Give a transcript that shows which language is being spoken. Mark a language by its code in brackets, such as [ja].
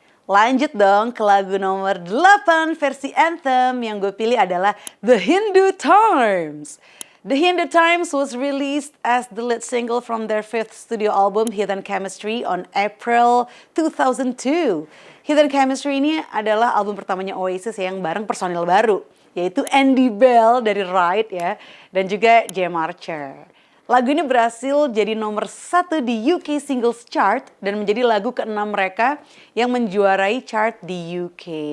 [id] Lanjut dong ke lagu nomor 8 versi Anthem, yang gue pilih adalah The Hindu Times. [en] The Hindu Times was released as the lead single from their 5th studio album Hidden Chemistry on April 2002. [id] Hidden Chemistry ini adalah album pertamanya Oasis yang bareng personil baru, yaitu Andy Bell dari Ride ya, dan juga Jam Archer. Lagu ini berhasil jadi nomor 1 di UK Singles Chart dan menjadi lagu ke-6 mereka yang menjuarai chart di UK.